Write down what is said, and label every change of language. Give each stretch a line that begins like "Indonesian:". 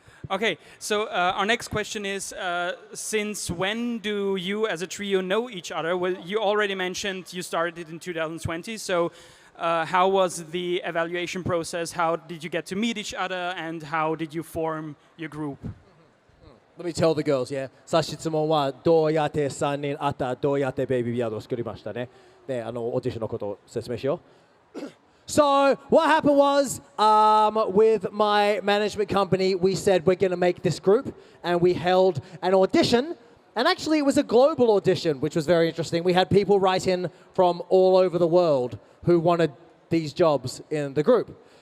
English: Okay, so our next question is, since when do you as a trio know each other? Well, you already mentioned you started in 2020, so how was the evaluation process? How did you get to meet each other, and how did you form your group? Let me tell the girls, yeah.
Japanese: さあ質問はどうやって3人あったどうやってベイビービアードを作りましたね。で、オーディションのことを説明しよう。
English: So what happened was, with my management company, we said we're going to make this group, and we held an audition. And actually, it was a global audition, which was very interesting. We had people write in from all over the world who wanted these jobs in the group.